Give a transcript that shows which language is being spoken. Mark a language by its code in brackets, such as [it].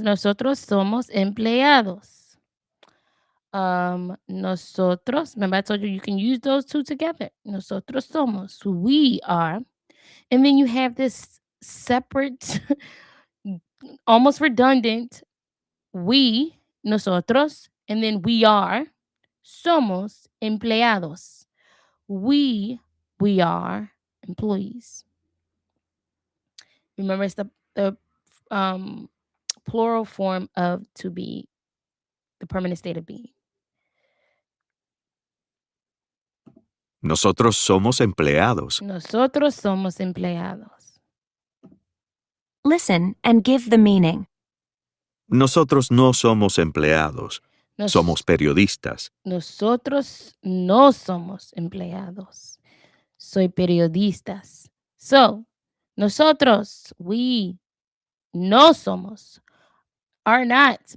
[es] Nosotros somos empleados. [en] Nosotros, remember I told you can use those two together. [es] Nosotros somos, [en] we are. And then you have this separate, almost redundant, we, nosotros, and then we are, [es] somos empleados. [en] We are employees. Remember, it's the plural form of to be, the permanent state of being. [es] Nosotros somos empleados. Nosotros somos empleados. [en] Listen and give the meaning. [es] Nosotros no somos empleados. Nos- Somos periodistas. Nosotros no somos empleados. Soy periodistas. So, nosotros, we, no somos, [en] are not.